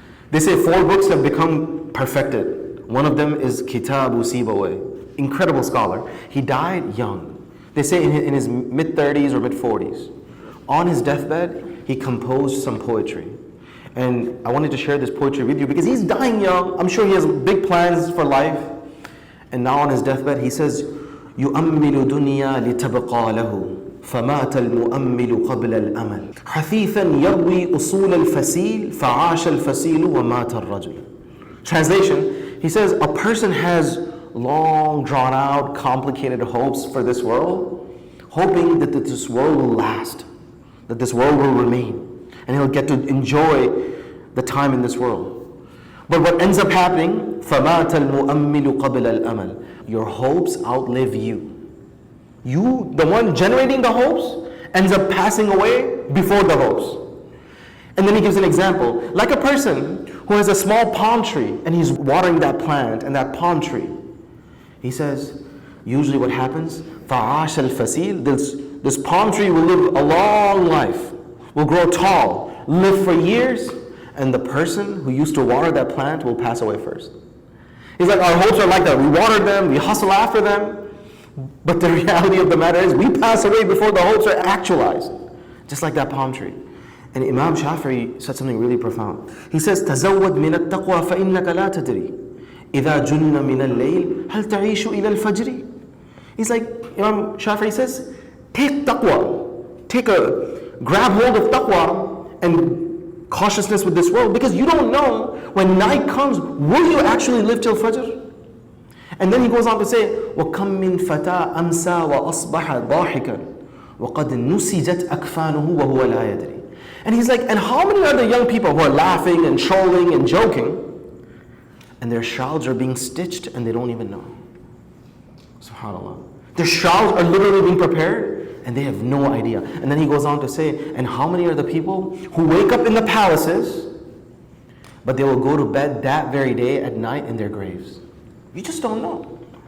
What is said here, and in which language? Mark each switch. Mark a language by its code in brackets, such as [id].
[en] They say 4 books have become perfected. One of them is Kitabu Sibawayh. Incredible scholar. He died young. They say in his mid-30s or mid-40s. On his deathbed, he composed some poetry. And I wanted to share this poetry with you because he's dying young. I'm sure he has big plans for life. And now on his deathbed, he says, [ar] يُؤَمِّلُ دُنْيَا لِتَبْقَى لَهُ فَمَاتَ الْمُؤَمِّلُ قَبْلَ الْأَمَلِ حَثِيثًا يَرْوِي أُصُولَ الْفَسِيلِ فَعَاشَ الْفَسِيلُ وَمَاتَ الرَّجُلُ. [en] Translation, he says, a person has long, drawn out, complicated hopes for this world, hoping that this world will last, that this world will remain, and he'll get to enjoy the time in this world. But what ends up happening, [ar] فَمَاتَ الْمُؤَمِّلُ قَبْلَ الْأَمَلِ. [en] Your hopes outlive you. You, the one generating the hopes, ends up passing away before the hopes. And then he gives an example, like a person who has a small palm tree and he's watering that plant and that palm tree. He says, usually what happens, [ar] فَعَاشَ الْفَسِيلِ, [en] this palm tree will live a long life, will grow tall, live for years, and the person who used to water that plant will pass away first. He's like, our hopes are like that. We water them, we hustle after them, but the reality of the matter is we pass away before the hopes are actualized, just like that palm tree. And Imam Shafi'i said something really profound. He says, [ar] تَزَوَّدْ مِنَ التَّقْوَى فَإِنَّكَ لَا تَدْرِي إِذَا جُنَّ مِنَ اللَّيْلِ هَلْ تَعِيشُ إِلَى الْفَجْرِ. [en] He's like, Imam Shafi'i says, take taqwa, grab hold of taqwa and cautiousness with this world, because you don't know when night comes, will you actually live till Fajr? And then he goes on to say, [ar] وَكَمْ مِنْ فَتَى أَمْسَى وَأَصْبَحَ ضَاحِكًا وَقَدْ نُسِجَتْ أَكْفَانُهُ وَهُوَ لَا يَدْرِي. [en] And he's like, and how many are the young people who are laughing and trolling and joking, and their shrouds are being stitched and they don't even know? SubhanAllah. Their shrouds are literally being prepared and they have no idea. And then he goes on to say, and how many are the people who wake up in the palaces, but they will go to bed that very day at night in their graves? You just don't know.